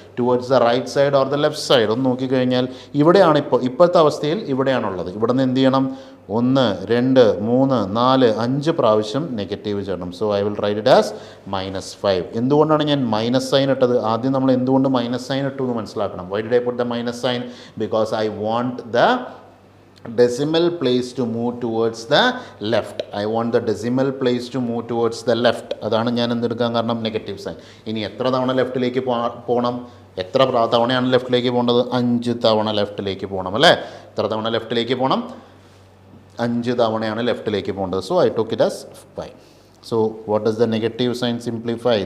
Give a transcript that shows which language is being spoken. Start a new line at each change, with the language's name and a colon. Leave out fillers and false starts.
English: Towards the right side or the left side.
Malayalam: ഒന്ന് നോക്കിക്കഴിഞ്ഞാൽ ഇവിടെയാണ് ഇപ്പോഴത്തെ അവസ്ഥയിൽ ഇവിടെയാണുള്ളത്. ഇവിടെ നിന്ന് എന്ത് ചെയ്യണം, 1, 2, 3, 4, 5 പ്രാവശ്യം negative ചാടണം.
English: So I will write it as -5.
Malayalam: എന്തുകൊണ്ടാണ് ഞാൻ മൈനസ് സൈൻ ഇട്ടത്? ആദ്യം നമ്മൾ എന്തുകൊണ്ട് മൈനസ് സൈൻ ഇട്ടു എന്ന് മനസ്സിലാക്കണം.
English: Why did I put the minus sign? Because I want the decimal place to move towards the left. I want the decimal place to move towards the left.
Malayalam: അതാണ് ഞാൻ എന്തെടുക്കാൻ കാരണം, നെഗറ്റീവ് സൈൻ. ഇനി എത്ര തവണ ലെഫ്റ്റിലേക്ക് പോകണം, എത്ര തവണയാണ് ലെഫ്റ്റിലേക്ക് പോകേണ്ടത്, 5 തവണ ലെഫ്റ്റിലേക്ക് പോകണം അല്ലേ. എത്ര തവണ ലെഫ്റ്റിലേക്ക് പോകണം, 5 തവണയാണ് ലെഫ്റ്റിലേക്ക് പോകേണ്ടത്.
English: So I took it as 5. So what does the negative sign simplify?